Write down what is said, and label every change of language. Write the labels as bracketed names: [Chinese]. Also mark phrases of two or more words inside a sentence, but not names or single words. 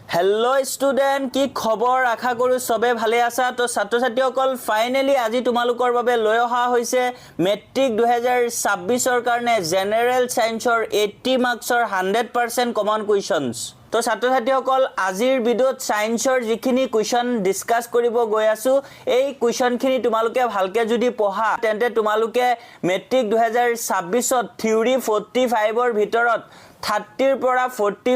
[English] hello student [Bangla] কী খবর আশা করি সবাই ভালো আছো [Assamese] তো ছাত্ৰ ছাত্ৰীসকল फाइनली আজি তোমালোকৰ বাবে লৈ অহা হৈছে মেট্ৰিক 2026 কাৰণে [English] general science [Assamese] 80 মাৰ্কছৰ 100% [English] common questions [Assamese] তো ছাত্ৰ ছাত্ৰীসকল আজিৰ ভিডিঅ'ত সায়েন্সৰ যিখিনি [English] question discuss [Assamese] কৰিব গৈ আছো এই কুৱেশ্যনখিনি তোমালোকে ভালকে যদি পঢ়া তেন্তে তোমালোকে মেট্ৰিক 2026ত থিওৰি 45ৰ ভিতৰত 30 পৰা 40